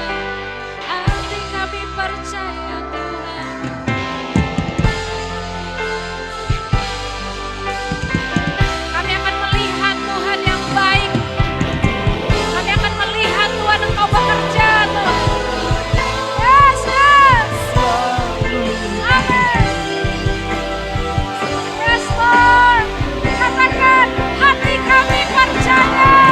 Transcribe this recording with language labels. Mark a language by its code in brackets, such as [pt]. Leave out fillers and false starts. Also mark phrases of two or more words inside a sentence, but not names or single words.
[id] Hati kami percaya Tuhan. Kami akan melihat Tuhan yang baik. Kami akan melihat Tuhan engkau bekerja Tuhan. [en] Yes, yes. Amin. Yes, Lord. [id] Katakan, hati kami percaya.